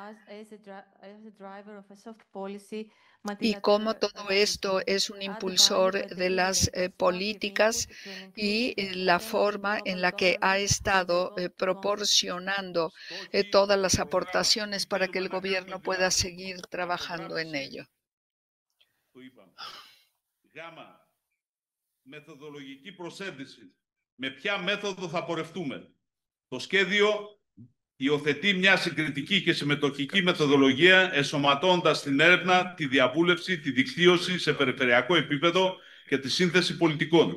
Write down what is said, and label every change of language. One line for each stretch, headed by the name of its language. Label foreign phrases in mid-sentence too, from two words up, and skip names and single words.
Spanish: y cómo todo esto es un impulsor de las políticas y la forma en la que ha estado proporcionando todas las aportaciones para que el gobierno pueda seguir trabajando en ello.
Greek: Γάμα, μεθοδολογική προσέγγιση. Με ποια μέθοδο θα πορευτούμε. Το σχέδιο υιοθετεί μια συγκριτική και συμμετοχική μεθοδολογία, ενσωματώνοντας την έρευνα, τη διαβούλευση, τη δικτύωση σε περιφερειακό επίπεδο και τη σύνθεση πολιτικών.